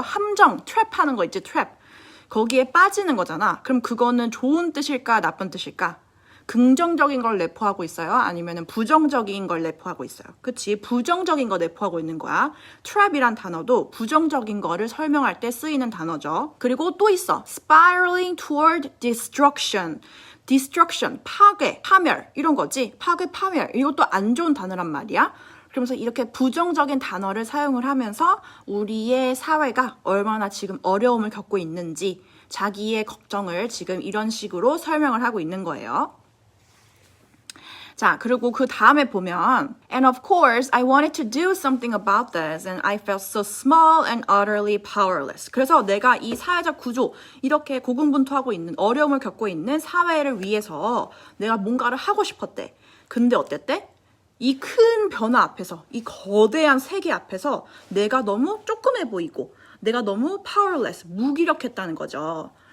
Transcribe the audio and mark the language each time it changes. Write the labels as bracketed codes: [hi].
[ko] 함정, 트랩 하는 거 있지, 트랩. 거기에 빠지는 거잖아. 그럼 그거는 좋은 뜻일까, 나쁜 뜻일까? 긍정적인 걸 내포하고 있어요? 아니면 부정적인 걸 내포하고 있어요? 그치? 부정적인 거 내포하고 있는 거야. trap이란 단어도 부정적인 거를 설명할 때 쓰이는 단어죠. 그리고 또 있어. [en] spiraling toward destruction. [ko] destruction, 파괴, 파멸 이런 거지. 파멸. 이것도 안 좋은 단어란 말이야. 그러면서 이렇게 부정적인 단어를 사용을 하면서 우리의 사회가 얼마나 지금 어려움을 겪고 있는지 자기의 걱정을 지금 이런 식으로 설명을 하고 있는 거예요. 자, 그리고 그 다음에 보면 [en] And of course, I wanted to do something about this and I felt so small and utterly powerless. [ko] 그래서 내가 이 사회적 구조, 이렇게 고군분투하고 있는, 어려움을 겪고 있는 사회를 위해서 내가 뭔가를 하고 싶었대. 근데 어땠대? 이 큰 변화 앞에서, 이 거대한 세계 앞에서 내가 너무 조그매 보이고 내가 너무 powerless, 무기력했다는 거죠.